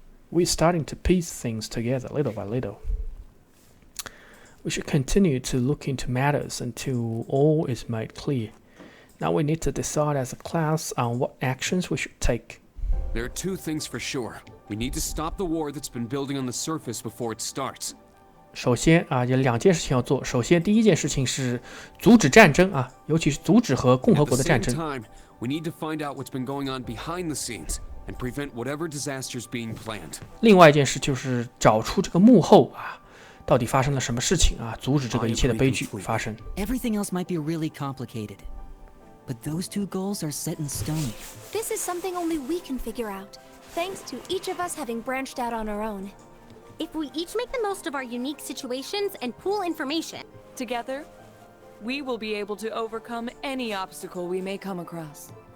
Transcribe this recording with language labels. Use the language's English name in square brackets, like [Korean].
[English] We're starting to piece things together little by little. We should continue to look into matters until all is made clear. Now we need to decide as a class on what actions we should take. There are two things for sure. We need to stop the war that's been building on the surface before it starts. [Chinese] 首先啊，有两件事情要做。首先，第一件事情是阻止战争啊，尤其是阻止和共和国的战争。 [English] At the same time, we need to find out what's been going on behind the scenes and prevent whatever disasters being planned. [Chinese] 另外一件事就是找出这个幕后啊，到底发生了什么事情啊，阻止这个一切的悲剧发生。 [English] Everything else might be really complicated, but those two goals are set in stone. This is something only we can figure out, thanks to each of us having branched out on our own. If we each make the most of our unique situations and pool information together, we will be able to overcome any obstacle we may come across.